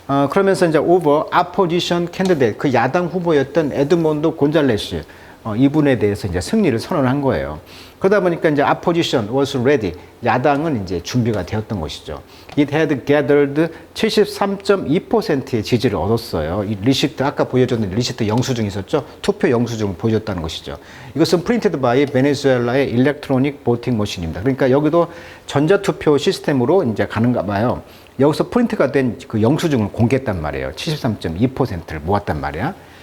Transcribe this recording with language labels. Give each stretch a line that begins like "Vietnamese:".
Korean: 그러면서 이제
English: over opposition candidate
Korean: 그 야당 후보였던 에드몬드 곤잘레스 이분에 대해서 이제 승리를 선언한 거예요. 그러다 보니까 이제
English: opposition was ready.
Korean: 야당은 이제 준비가 되었던 것이죠.
English: It had gathered
Korean: 73.2%의 지지를 얻었어요. 이 리시트, 아까 보여줬던 리시트 영수증이 있었죠. 투표 영수증을 보여줬다는 것이죠.
English: 이것은 printed by 베네수엘라의 electronic voting machine
Korean: 입니다. 그러니까 여기도 전자투표 시스템으로 이제 가는가 봐요. 여기서 프린트가 된 그 영수증을 공개했단 말이에요. 73.2%를 모았단 말이야.